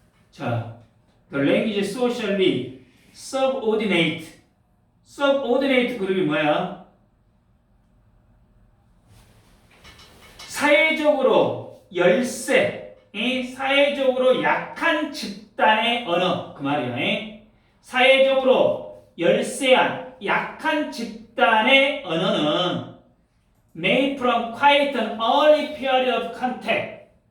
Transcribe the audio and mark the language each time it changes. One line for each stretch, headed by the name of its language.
English: 자, the language is socially subordinate.
Korean: subordinate 그룹이 뭐야? 사회적으로 열세, 사회적으로 약한 집단의 언어 그 말이야. 사회적으로 열세한 약한 집단의 언어는
English: made from quite an early period of contact.